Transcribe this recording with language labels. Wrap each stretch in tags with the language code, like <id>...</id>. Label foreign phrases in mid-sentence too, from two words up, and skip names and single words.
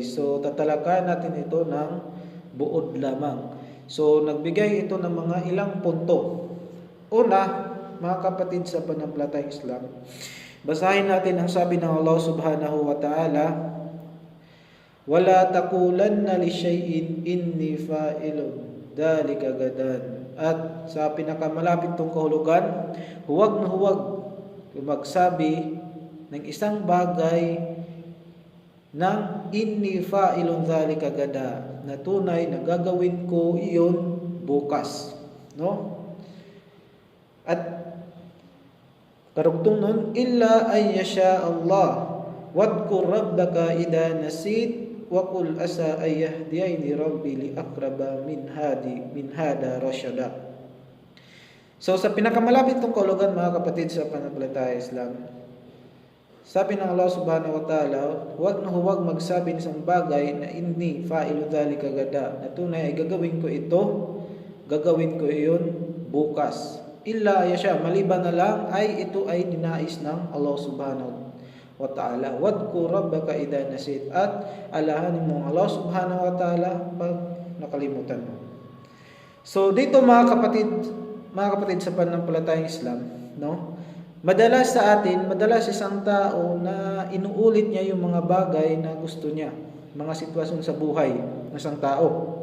<tl>So tatalakayan natin ito ng buod lamang. So nagbigay ito ng mga ilang punto. Una, mga kapatid sa pananampalatayang Islam, basahin natin ang sabi ng Allah</tl> <ar>سبحانه وتعالى, ولا تقولن لشيء إني فاعل ذلك غدا.</ar> <tl>At sa pinakamalapit tong kahulugan, huwag na huwag magsabi ng isang bagay ng</tl> <ar>إني فاعل ذلك غدا,</ar> <tl>na tunay na gagawin ko iyon bukas, no? At karugtong nun,</tl> <ar>إلا أن يشاء الله واذكر ربك إذا نسيت وقل عسى أن يهدين ربي لأقرب من هذا رشدا.</ar> <tl>So sa pinakamalapit tong kahulugan, mga kapatid sa pananampalatayang Islam, sabi ng Allah</tl> <ar>سبحانه وتعالى,</ar> <tl>huwag na huwag magsabi ng isang bagay na</tl> <ar>إني فاعل ذلك غدا,</ar> <tl>na tunay ay gagawin ko ito, gagawin ko iyon bukas.</tl> <ar>إلا يشاء,</ar> <tl>maliban na lang ay ito ay ninais ng Allah</tl> <ar>سبحانه وتعالى. واذكر ربك إذا نسيت,</ar> <tl>at alahanin mo Allah</tl> <ar>سبحانه وتعالى</ar> <tl>pag nakalimutan mo. So dito mga kapatid sa pananampalatayang Islam, no? Madalas isang tao na inuulit niya yung mga bagay na gusto niya, mga sitwasyon sa buhay ng isang tao.</tl>